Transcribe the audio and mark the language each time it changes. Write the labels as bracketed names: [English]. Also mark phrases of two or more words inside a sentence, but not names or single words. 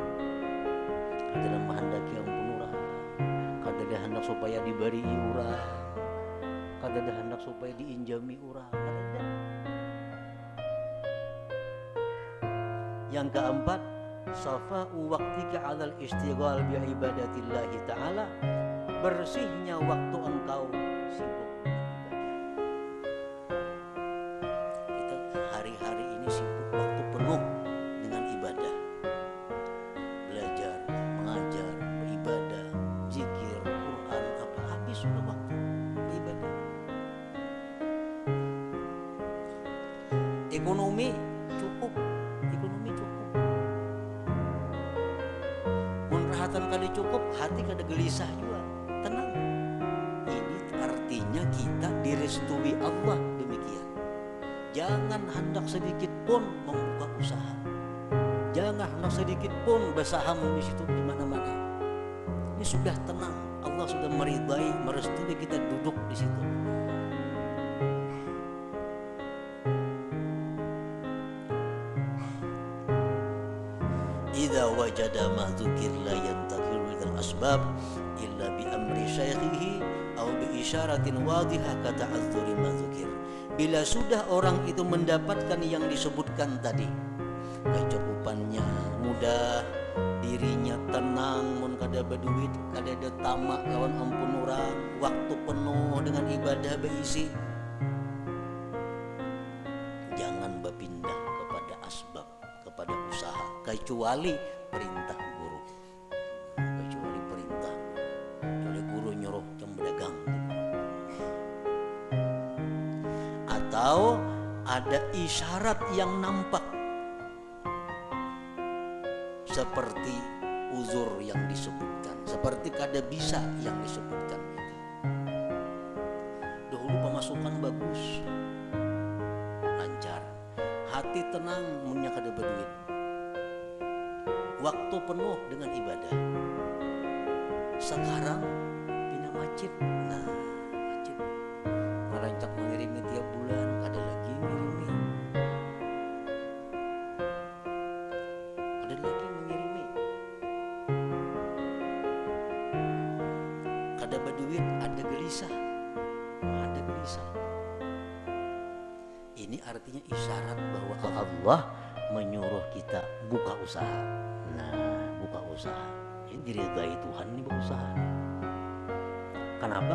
[Banjar] Kada ada menghendaki ampun orang, kada ada hendak supaya diberi orang, kada ada hendak supaya diinjami orang, kada ada. [Indonesian] Yang keempat, [Arabic] صفاء وقتك على الاشتغال بعبادة الله تعالى. [Indonesian] Bersihnya waktu engkau sibuk beribadah. Kita hari-hari ini sibuk waktu penuh dengan ibadah. Belajar, mengajar, beribadah, zikir, Quran, apa habis sudah waktu beribadah. Ekonomi cukup. [Banjar] Mun kada cukup, hati kada gelisah juga, tenang. [Indonesian] Ini artinya kita direstui Allah demikian. Jangan hendak sedikit pun membuka usaha. Jangan hendak sedikit pun bersaham di situ di mana-mana. Ini sudah tenang. Allah sudah meridai, merestui kita duduk di situ. [Arabic] إذا وجد ما ذكر لا ينتقل من الأسباب إلا بأمر شيخه أو بإشارة واضحة كتعذر ما ذكر. [Banjar] Bila sudah orang itu mendapatkan yang disebutkan tadi, kecukupannya mudah, dirinya tenang, mun kada berduit, kada ada tamak lawan ampun orang, waktu penuh dengan ibadah beisi, jangan berpindah kepada asbab, [Indonesian] kepada usaha, kecuali perintah guru. Kecuali perintah, kecuali guru nyuruh yang berdagang. Atau ada isyarat yang nampak, seperti uzur yang disebutkan, seperti kada bisa yang disebutkan itu. Dahulu pemasukan bagus, lancar, hati tenang, munnya kada berduit, waktu penuh dengan ibadah. [Banjar] Sekarang pindah masjid, masjid ngerancak mengirimi tiap bulan, kada lagi ngirimi, kada lagi mengirimi, kada berduit, [Indonesian] ada gelisah, ada gelisah. Ini artinya isyarat bahwa Allah menyuruh kita buka usaha. Buka usaha. Ini diridai Tuhan, ini berusaha. Kenapa?